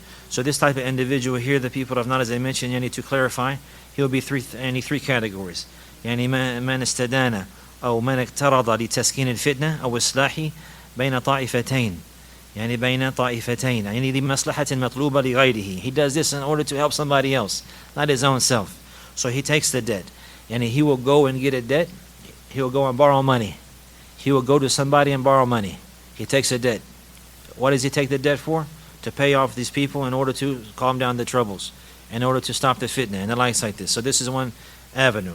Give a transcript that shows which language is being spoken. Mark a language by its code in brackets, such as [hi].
[en] So this type of individual here, the people of knowledge, as I mentioned, you need to clarify, he'll be three categories. [ar] يعني من استدان أو من اقترض لتسكين الفتنة أو إصلاح بين طائفتين. يعني لمصلحة مطلوبة لغيره. [en] He does this in order to help somebody else, not his own self. So he takes the debt. He will go and get a debt. He will go and borrow money. He will go to somebody and borrow money. He takes a debt. What does he take the debt for? To pay off these people in order to calm down the troubles, in order to stop the fitna and the likes like this. So this is one avenue.